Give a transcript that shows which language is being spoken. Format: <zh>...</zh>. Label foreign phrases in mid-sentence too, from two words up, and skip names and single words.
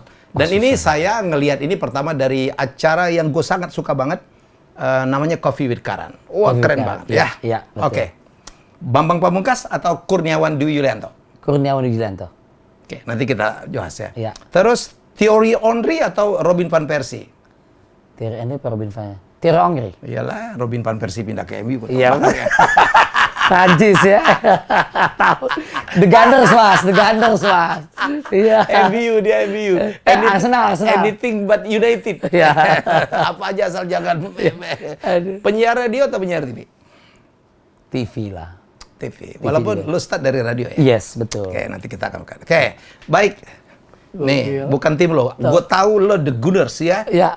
<id>Dan ini saya ngelihat ini pertama dari acara yang gue sangat suka banget. Namanya Coffee with Karan. Wah, keren banget ya. Iya, Oke. Bambang Pamungkas atau Kurniawan Dwi Yulianto? Kurniawan Dwi Yulianto. Oke, nanti kita bahas ya. Iya. Terus Thierry Henry atau Robin van Persie? Thierry Henry atau Robin van Persie? Thierry Henry. Iyalah, Robin van Persie pindah ke MU. Iya. Prancis ya. The Gunners mas. Iya. MU dia MU. Arsenal.</id> <en>Anything but United.</en> <id>Iya. Apa aja asal jangan. Penyiar radio atau penyiar TV? TV lah. TV. Walaupun lu start dari radio ya. Yes, betul. Oke, nanti kita akan. Oke, baik. Nih, bukan tim lo. Gue tahu lo The Gunners ya. Iya.</id>